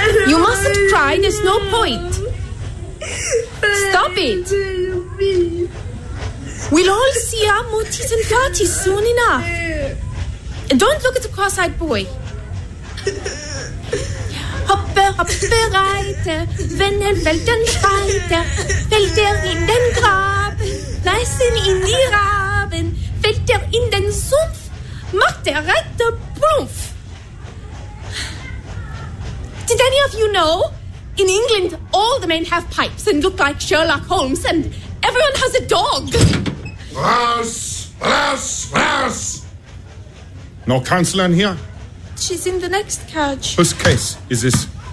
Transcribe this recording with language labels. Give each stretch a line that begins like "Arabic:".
English: You mustn't cry, there's no point. Stop it. We'll all see our Mootis and Gerties soon enough. And don't look at the cross-eyed boy.
German: Hoppe, hoppe, reite, wenn er fällt, dann schreit er. Fällt er in den Grab, reißen ihn die Raben. Fällt er in den Sumpf, macht der Reiter Prumpf.
English: Did any of you know? In England, all the men have pipes and look like Sherlock Holmes, and everyone has a dog.
German: Raus! Raus! Raus!
English: No counselor here? She's in the next carriage. Whose case is this?